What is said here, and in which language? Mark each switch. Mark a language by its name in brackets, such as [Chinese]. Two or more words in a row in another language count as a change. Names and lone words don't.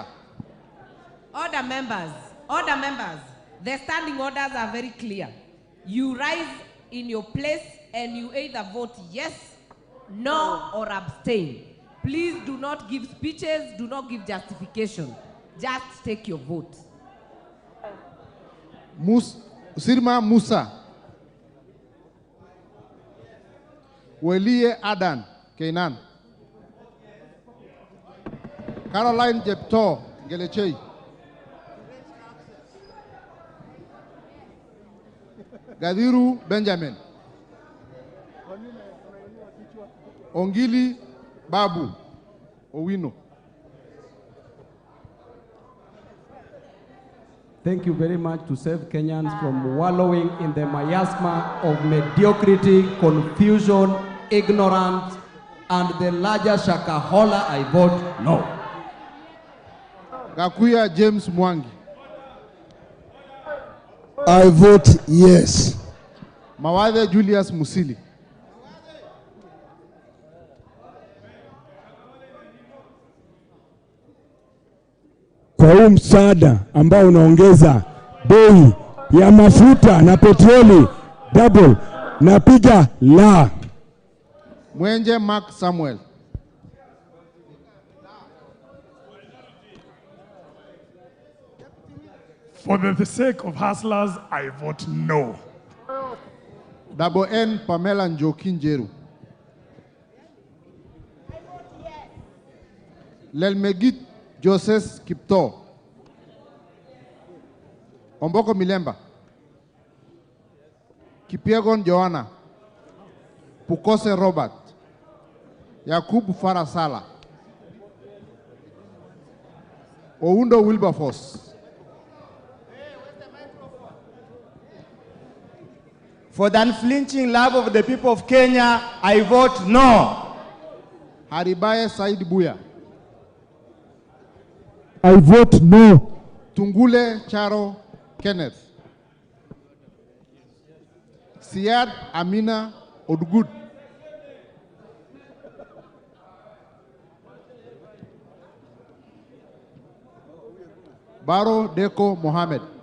[English] Order members, the standing orders are very clear. You rise in your place and you either vote yes, no, or abstain. Please do not give speeches, do not give justification. Just take your vote. Sirma Musa. Welie Adan, Kenan. Caroline Jepto, Gelechei. Gadiru Benjamin. Ongili Babu Owino. Thank you very much to save Kenyans from wallowing in the miasma of mediocrity, confusion, ignorance, and the larger shakahola. I vote no. Gakuya James Mwangi. I vote yes. Mawathe Julius Musili. [Swahili] Kwa huu msaada ambao unaongeza bei ya mafuta na petroli double, napiga la. [English] Mwenje Mark Samuel. For the sake of hustlers, I vote no. Double N Pamela Njokinjeru. Lelmegit Joseph Kipto. Omboko Milemba. Kipiegon Joanna. Pukose Robert. Yakubu Farasala. Oundo Wilberforce. For the unflinching love of the people of Kenya, I vote no. Haribaye Said Buya. I vote no. Tungule Charo Kenneth. Siad Amina Odgud. Baro Deko Mohammed.